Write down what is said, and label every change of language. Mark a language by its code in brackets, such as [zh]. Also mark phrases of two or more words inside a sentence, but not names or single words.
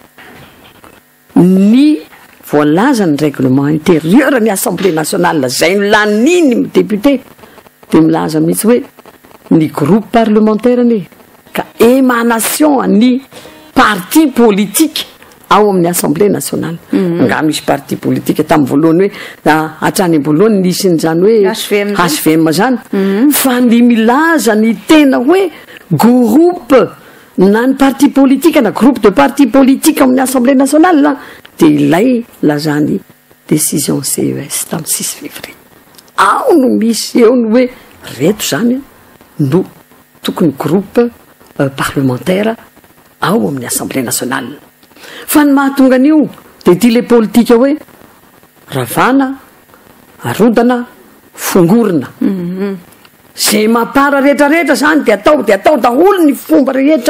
[mg] ny voalaza ny [fr] règlement intérieur [mg] ny [fr] assemblée nationale [mg] zay nolaniny my député dia milaza mihitsy hoe ny [fr] groupe parlementaire [mg] ny ka émanation ny [fr] parti politique [mg] ao amin'ny [fr] assemblée nationale [mg] nga misy [fr] parti politique [mg] tamin'ny voalohany hoe hatrany am-boalohany nisin'izany hoe HVM zany fa ny milaza ny tena hoe [fr] groupe [mg] na ny [fr] parti politique na groupe de parti politique amin'ny assemblée nationale [mg] dia ilay lazany décision CES tamin'ny 6 février ao no misy eo ny hoe reto zany no tokony [fr] groupe parlementaire [mg] ao amin'ny [fr] assemblée nationale [mg] fa ny mahatonga an'io dia ty le politika hoe ravana arodana fongorina zay mapara rehetrarehetra zany dia atao daholo ny fomba rehetra